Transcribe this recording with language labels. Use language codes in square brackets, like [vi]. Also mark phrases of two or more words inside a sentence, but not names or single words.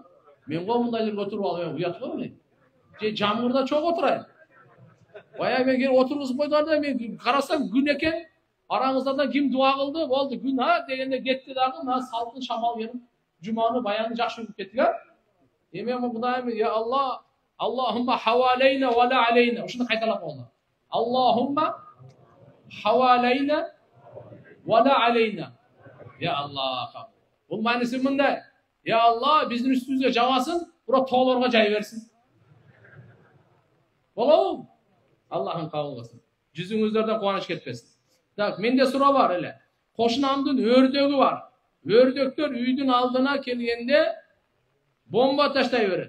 [ky] Мен го мындай жерге отуруп алып, уят го эмне? Же жамгырда чоң отурайын. Бая мен келип отургузуп койдуlar да, мен карасам күн экен. Араңыздардан ким дуа кылды? Болду, күн дегенде кетти дагы, мына салкын шамал келип, жуманы баяны жакшы өтүп кеттик. Эми Кудайым, [ar] يا الله، اللهم حوالينا ولا علينا. [ky] Ушуну кайталап болду. [ar] اللهم حوالينا ولا علينا. يا الله. [ky] Бул мааниси мындай. [ar] يا الله, [ky] биздин үстүбүзгө жабасын, бирок тоолорго жай берсин. Болобу? Аллахым кабыл кылсын. Жүзүңүздөрдөн кубаныч кетпесин. Так, менде суроо бар эле. Кошунамдын өрдөгү бар. Өрдөктөр үйдүн алдына келгенде бомба таштай берет.